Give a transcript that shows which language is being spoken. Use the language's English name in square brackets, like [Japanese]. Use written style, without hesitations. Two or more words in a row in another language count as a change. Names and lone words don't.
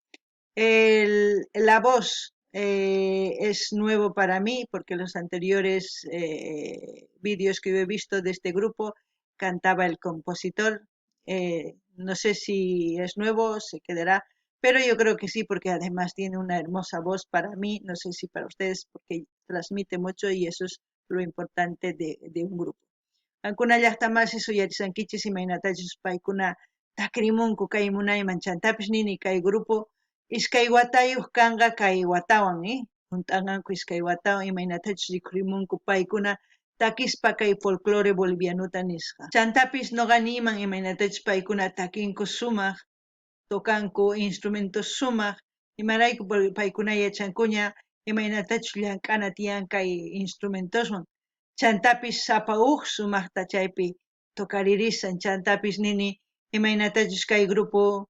[Spanish] La voz es nuevo para mí porque los anteriores vídeos que yo he visto de este grupo cantaba el compositor. No sé si es nuevo, se quedará, pero yo creo que sí porque además tiene una hermosa voz para mí, no sé si para ustedes porque transmite mucho y eso es lo importante de un grupo. [Quechua] Ancuna llaqtamasi suyarisankichis imaynatachus paykuna takrimunku kay munayman chantapis nini kay grupo iskay watayuq kanqa kay watawan junt'ananku iskay watawan imaynatachus rikhurimunku paykuna takispa kay folclore bolivianuta nisqa chantapis noqa niyman imaynatachus paykuna takinku sumaq tocanku instrumentos sumaq imarayku paykuna yachankuña imaynatachus llank'ana tiyan kay instrumentoswan chantapis sapa sumaqta chaypi tocaririsan chantapis nini imaynatachus kay grupo